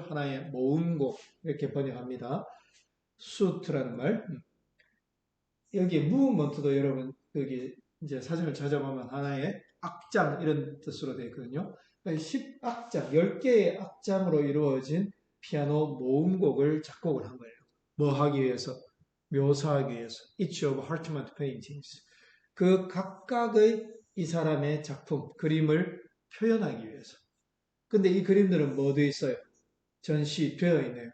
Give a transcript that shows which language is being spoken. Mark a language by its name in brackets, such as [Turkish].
[Korean] 하나의 모음곡 이렇게 번역합니다. 수트라는 말. 여기 무브먼트도 여러분 여기 이제 사전을 찾아보면 하나의 악장 이런 뜻으로 되어 있거든요. 10악장, 10개의 악장으로 이루어진 피아노 모음곡을 작곡을 한 거예요. 뭐 하기 위해서? 묘사하기 위해서. [English] Each of Hartman's paintings. [Korean] 그 각각의 이 사람의 작품, 그림을 표현하기 위해서. 근데 이 그림들은 뭐 되어 있어요? 전시되어 있네요.